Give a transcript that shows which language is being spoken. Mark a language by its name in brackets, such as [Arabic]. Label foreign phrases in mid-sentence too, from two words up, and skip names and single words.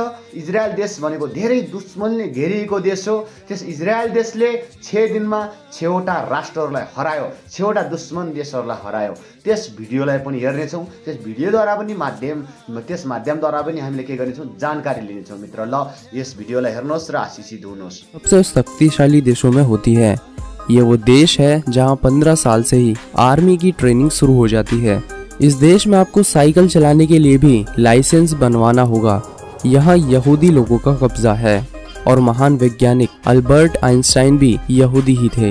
[Nepali] इजरायल देश भनेको धेरै दुश्मनले घेरिएको देश हो। त्यस इजरायल देशले 6 दिनमा 6वटा राष्ट्रहरूलाई हरायो, 6वटा दुश्मन देशहरूलाई हरायो। त्यस भिडियोलाई पनि हेर्नेछौँ। त्यस भिडियोद्वारा पनि त्यस माध्यमद्वारा पनि हामीले के गर्नेछौँ, जानकारी लिनेछौँ। मित्र, ल यस भिडियोलाई हेर्नुहोस् र आशीषित हुनुहोस्। [Hindi] सबसे शक्तिशाली देशों में होती है। ये वो देश है जहां 15 साल से ही आर्मी की ट्रेनिंग शुरू हो जाती है। इस देश में आपको साइकिल चलाने के लिए भी लाइसेंस बनवाना होगा। यहाँ यहूदी लोगों का कब्जा है और महान वैज्ञानिक अल्बर्ट आइंस्टाइन भी यहूदी ही थे।